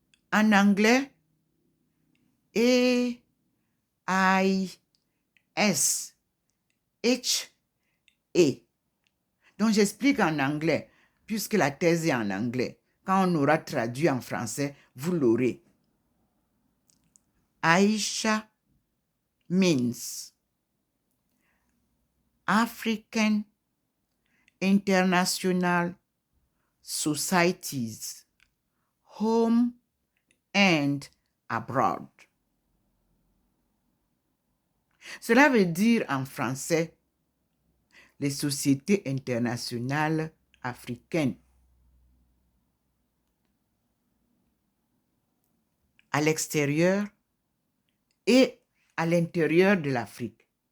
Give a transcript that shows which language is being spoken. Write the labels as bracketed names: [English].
[French] En anglais, A, I, S, H, A. Donc, j'explique en anglais, puisque la thèse est en anglais. Quand on aura traduit en français, vous l'aurez. [English] Aïcha means African International Societies, home and abroad. [French] Cela veut dire en français les sociétés internationales africaines. À l'extérieur et à l'intérieur de l'Afrique.